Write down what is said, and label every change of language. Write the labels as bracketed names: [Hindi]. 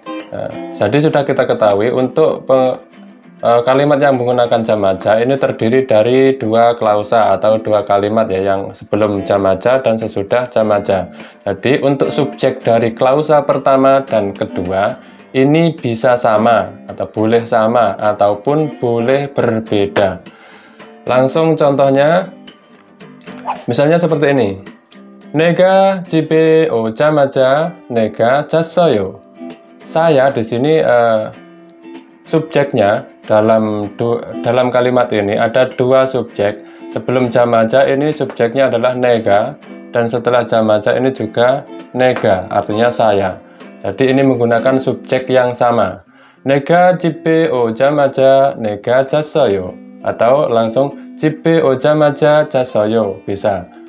[Indonesian] Nah, jadi sudah kita ketahui untuk kalimat yang menggunakan jamaja ini terdiri dari dua klausa atau dua kalimat ya, yang sebelum jamaja dan sesudah jamaja. Jadi untuk subjek dari klausa pertama dan kedua ini bisa sama atau boleh sama ataupun boleh berbeda. Langsung contohnya, misalnya seperti ini. [Korean] 내가 집에 오자마자 내가 잤어요. [Indonesian] Saya di sini subjeknya dalam kalimat ini ada dua subjek. Sebelum jamaja ini subjeknya adalah nega dan setelah jamaja ini juga nega, artinya saya. Jadi ini menggunakan subjek yang sama. [Korean] 내가 집에 오자마자 내가 잤어요. [Indonesian] Atau langsung [Korean] 집에 오자마자 잤어요, [Indonesian] bisa.